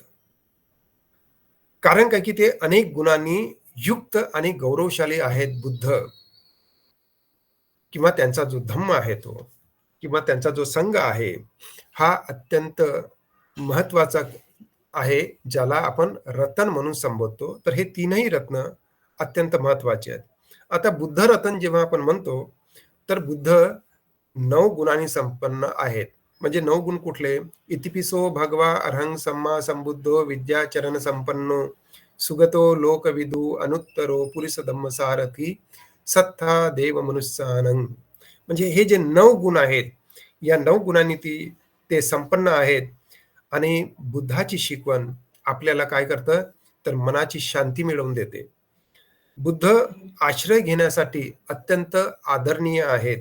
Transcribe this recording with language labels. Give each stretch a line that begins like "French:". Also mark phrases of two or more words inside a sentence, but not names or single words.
Marathi: कारण काय, की ते अनेक गुणांनी युक्त आणि गौरवशाली आहेत बुद्ध किंवा त्यांचा जो धम्म आहे तो किंवा त्यांचा जो संघ आहे, हा अत्यंत महत्वाचा आहे, ज्याला आपण रतन म्हणून संबोधतो. तर हे तीनही रत्न अत्यंत महत्वाचे आहेत. आता बुद्ध रतन जेव्हा आपण म्हणतो, तर बुद्ध 9 गुणांनी संपन्न आहेत. म्हणजे 9 गुण कुठले?
Pali: इतिपिसो भगवा अर्हं सम्मा संबुद्धो विद्याचरण संपन्नो सुगतो लोकविदू अनुत्तरो पुरुष धम्मसारथी सत्ता देव मनुष्यानं.
Marathi: म्हणजे हे जे 9 गुण आहेत, या 9 गुणांनी ते संपन्न आहेत. आणि बुद्धाची शिकवण आपल्याला काय करतं? तर मनाची शांती मिळवून देते. बुद्ध आश्रय घेण्यासाठी अत्यंत आदरणीय आहेत.